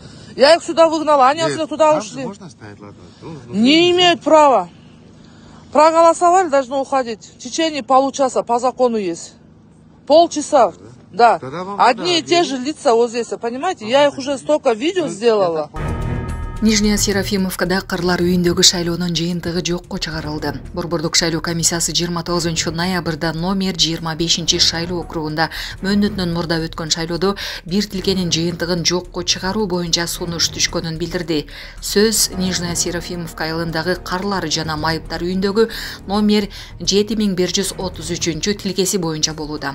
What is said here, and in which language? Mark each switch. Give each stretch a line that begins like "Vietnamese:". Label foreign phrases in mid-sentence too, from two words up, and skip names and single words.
Russian: Я их сюда выгнала, они отсюда туда ушли. Можно стоять, ладно? Не имеют права. Проголосовали, должны уходить. В течение получаса, по закону есть. Полчаса, да. Одни и те же лица вот здесь, понимаете? Я их уже столько видео сделала.
Kyrgyz: Нижняя Серафимовкада кырлар үйүндөгү шайлоонун жыйынтыгы жокко чыгарылды. Борбордук шайлоо комиссиясы 29 ноябрда номер 25 шайлоо округунда мөөнөтүнөн мурда өткөн шайлоодо бир тилкенин жыйынтыгын жокко чыгаруу боюнча сунуш түшкөнүн билдирди. Сөз Нижняя Серафимовка айылындагы карлар жана майыптар үйүндөгү номер 7133 тилкеси боюнча болууда.